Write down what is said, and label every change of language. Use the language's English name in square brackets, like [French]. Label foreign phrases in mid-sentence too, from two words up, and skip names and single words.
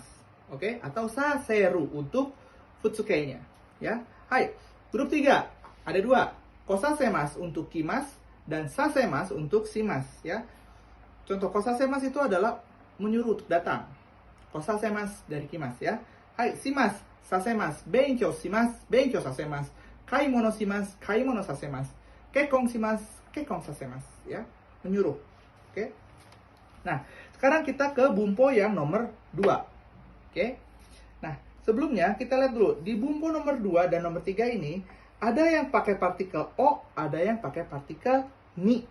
[Indonesian] Oke, atau saseru untuk futsukei-nya, ya. Hai, grup 3, ada 2. Kosasemas untuk kimas dan sasemas untuk simas, ya. Contoh kosasemas itu adalah menyuruh untuk datang. Kosasemas dari kimas, ya. [Japanese] はい、します、させます, 勉強します、勉強させます. 買い物します、買い物させます. 結婚します、結婚させます, [Indonesian] ya. Menyuruh. Oke. Nah, sekarang kita ke bumpo yang nomor 2. Oke. Nah, sebelumnya kita lihat dulu di bumpo nomor 2 dan nomor 3 ini ada yang pakai partikel o, ada yang pakai partikel ni.